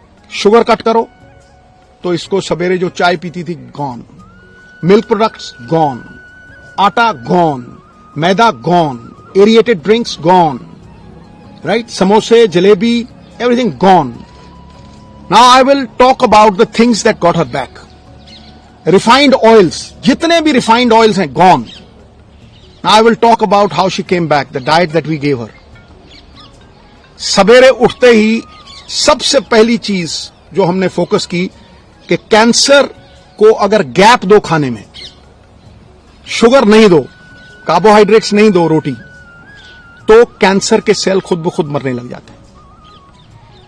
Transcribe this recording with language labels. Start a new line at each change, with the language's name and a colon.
Hindi: Sugar cut करो, तो इसको सवेरे जो चाय पीती थी, गॉन, मिल्क प्रोडक्ट्स गॉन, आटा गॉन, मैदा gone, aerated drinks gone, right, समोसे, jalebi, everything gone.
English: Now I will talk about the things that got her back. Refined oils,
Hindi: जितने भी
English: Refined oils हैं, gone. Now I will talk about how she came back, the diet that we gave her.
Hindi: सवेरे उठते ही सबसे पहली चीज जो हमने फोकस की कि कैंसर को अगर गैप दो खाने में, शुगर नहीं दो, कार्बोहाइड्रेट्स नहीं दो, रोटी, तो कैंसर के सेल खुद ब खुद मरने लग जाते हैं।